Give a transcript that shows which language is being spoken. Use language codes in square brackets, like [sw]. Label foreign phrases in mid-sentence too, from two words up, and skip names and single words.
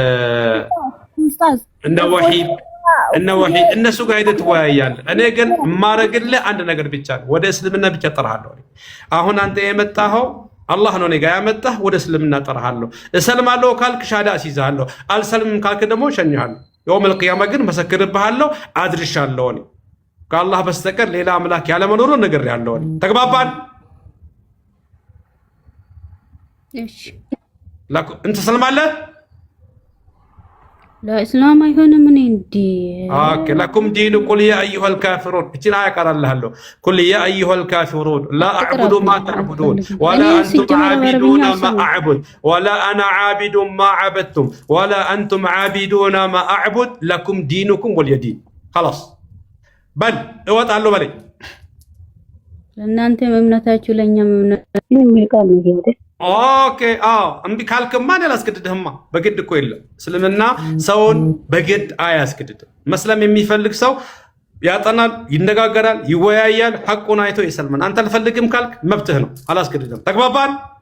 [am] እነ ወሂድ እነሱ ጋር ሄደህ ትወያያለህ እኔ ግን ማረግልህ አንድ ነገር ብቻ ነው ወደ እስልምና ብቻ ጠራሃለሁ አሁን አንተ የመጣኸው አላህ ነው ነገ ያመጣህ ወደ እስልምና ጠራሃለሁ እሰልማለሁ ካልክ ሻዳ አስይዛለሁ አልሰልምም ካልክ ደግሞ ሸኝሃለሁ የውመል ቂያማ ግን መሰክርብሃለሁ አድርሻለሁ እኔ ከአላህ በስተቀር ሌላ አምላክ ያለ መኖሩን ነግሬሃለሁ ተግባባን እሺ እንት ሰልማለህ [ar] لا اسلام [am] አይሆንም እኔ እንዴ [ar] اوكي لكم دينكم يا ايها الكافرون [am] እቺን አያቀራልሃለሁ [ar] كل يا ايها الكافرون لا اعبد ما تعبدون ولا انتم عابدون ما اعبد ولا انا عابد ما عبدتم ولا انتم عابدون ما اعبد لكم دينكم ولي دين خلاص بل [am] እወጣለሁ በለኝ ለእናንተ እምነታችሁ ለኛም እምነታችን የሚቃል ነው ኦኬ እምቢ ካልክማ እኔ አላስገድድህማ በግድ እኮ የለም እስልምና ሰውን በግድ አያስገድድም መስለም የሚፈልግ ሰው ያጠናል ይነጋገራል ይወያያል ሐቁን አይቶ ይሰልማል አንተ አልፈልግም ካልክ መብትህ ነው አላስገድድም ተግባባን